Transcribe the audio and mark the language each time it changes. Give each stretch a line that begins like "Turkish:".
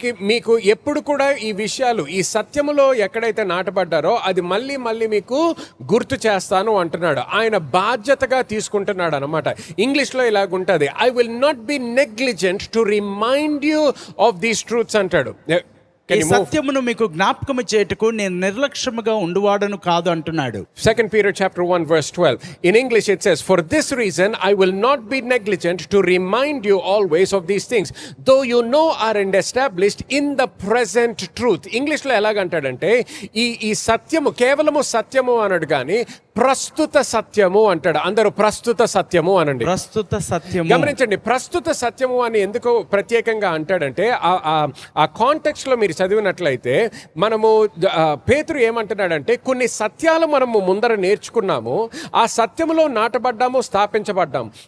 Telugu: మీకు ఎప్పుడు కూడా ఈ విషయాలు, ఈ సత్యములో ఎక్కడైతే నాటబడ్డారో అది మళ్ళీ మళ్ళీ మీకు గుర్తు చేస్తాను అంటున్నాడు. ఆయన బాధ్యతగా తీసుకుంటున్నాడు అనమాట. ఇంగ్లీష్లో ఇలాగుంటుంది,
English: I will not be negligent to remind you of these truths
Telugu: అంటాడు. ఈ సత్యమును మీకు జ్ఞాపకము చేయుటకు నేను నిర్లక్ష్యముగా ఉండువాడను కాదు అంటున్నాడు.
English: 2 Peter chapter 1 verse 12. In English it says, for this reason I will not be negligent to remind you always of these things, though you know are and established in the present truth.
Telugu: ఇంగ్లీష్లో ఎలాగంటాడంటే ఈ సత్యము కేవలము సత్యము అనడు కానీ ప్రస్తుత సత్యము అంటాడు. అందరూ ప్రస్తుత సత్యము అనండి. ప్రస్తుత సత్యము. గమనించండి, ప్రస్తుత సత్యము అని ఎందుకు ప్రత్యేకంగా అంటాడంటే ఆ కాంటెక్స్ట్ లో మీరు చదివినట్లయితే మనము పేతురు ఏమంటున్నాడంటే కొన్ని సత్యాలు మనము ముందర నేర్చుకున్నాము, ఆ సత్యములో నాటబడ్డాము, స్థాపించబడ్డాము.